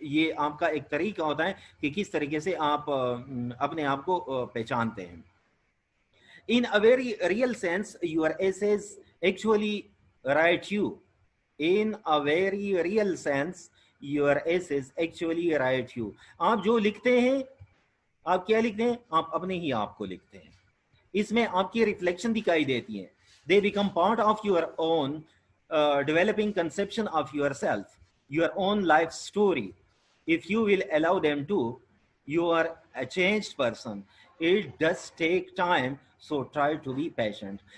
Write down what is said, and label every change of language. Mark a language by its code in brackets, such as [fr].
[hi] ये आपका एक तरीका होता है कि किस तरीके से आप अपने आप को पहचानते हैं. [en] In a very real sense, your essays actually write you. In a very real sense, your essays actually write you. [hi] आप जो लिखते हैं, आप क्या लिखते हैं? आप अपने ही आप को लिखते हैं. इसमें आपकी रिफ्लेक्शन दिखाई देती है. [en] They become part of your own developing conception of yourself, your own life story. If you will allow them to, you are a changed person. It does take time, so try to be patient.